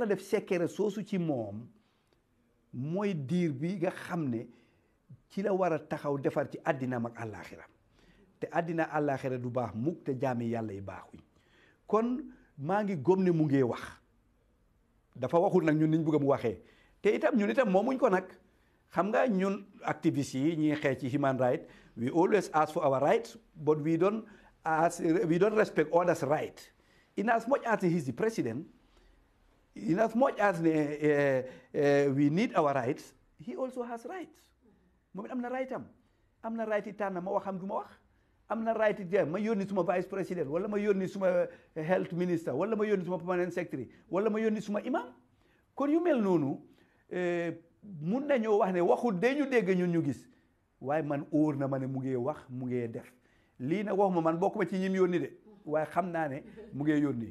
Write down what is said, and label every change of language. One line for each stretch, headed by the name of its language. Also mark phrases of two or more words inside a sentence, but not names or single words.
Wolof: def secret soosu ci moom mooy diir bi nga xam ne ci la war a taxaw defar ci àddinaam ak àllaaxira te àddina àllaaxira du baax mukk te jaami yàlla yi baaxuñ kon maa ngi gëm ne mu ngee wax dafa waxul nag ñun niñ bëgg mu waxee te itam ñun itam moomuñ ko nag xam nga ñun activistes yi ñuy xeex ci
English: human rights we always ask for our rights but we don't respect others' right in as much as he is the president in as much as we need our rights he also has rights
Wolof: moom it am na right am na right yi tànn ma waxam du ma wax am na right yi ma yónni suma
French: vice président
Wolof: wala ma yónni suma
English: health minister
Wolof: wala ma yónni suma
English: permanent secretary
Wolof: wala ma yónni suma imam kon yu mel noonu mun nañoo wax ne waxul de ñu dégg ñun ñu gis waaye man óor na ma ne mu ngee wax mu ngee def lii nag waxuma man bokkuma ci ñim yónni de waaye xam naa ne mu ngee yónni